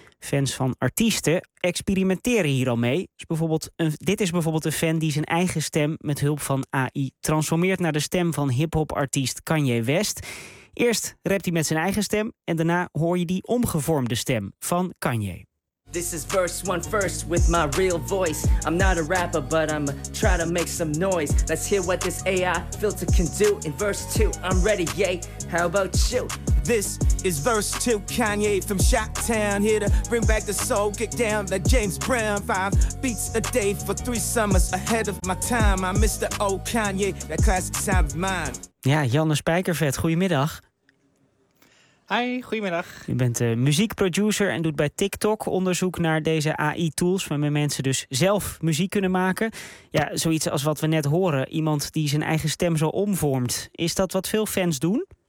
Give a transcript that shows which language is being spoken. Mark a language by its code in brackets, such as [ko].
[nl] Fans van artiesten experimenteren hier al mee. Dit is bijvoorbeeld een fan die zijn eigen stem met hulp van AI transformeert naar de stem van hiphopartiest Kanye West. Eerst rapt hij met zijn eigen stem en daarna hoor je die omgevormde stem van Kanye. [en] This is verse one first with my real voice. I'm not a rapper, but I'ma try to make some noise. Let's hear what this AI filter can do. In verse two, I'm ready, yay, how about you? This is verse two, Kanye from Chi-Town. Here to bring back the soul, get down like James Brown. 5 beats a day for 3 summers ahead of my time. I miss the old Kanye, that classic sound of mine. [nl] Ja, Janne Spijkervet, goedemiddag. Hi, goedemiddag. Je bent muziekproducer en doet bij TikTok onderzoek naar deze AI-tools waarmee mensen dus zelf muziek kunnen maken. Ja, zoiets als wat we net horen, iemand die zijn eigen stem zo omvormt. Is dat wat veel fans doen?